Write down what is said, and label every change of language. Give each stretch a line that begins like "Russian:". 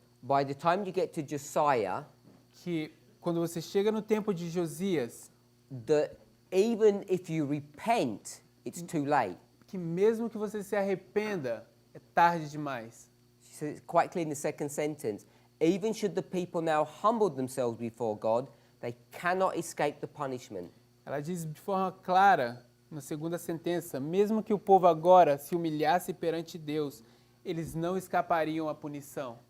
English: by the time you get to Josiah,
Portuguese: que quando você chega no tempo de Josias,
English: that even if you repent, it's too late.
Portuguese: que mesmo que você se arrependa, é tarde demais.
English: So it's quite clear in the second sentence. Even should the people now humble themselves before God, they cannot escape the punishment.
Portuguese: Ela diz de forma clara, na segunda sentença, mesmo que o povo agora se humilhasse perante Deus, eles não escapariam à punição.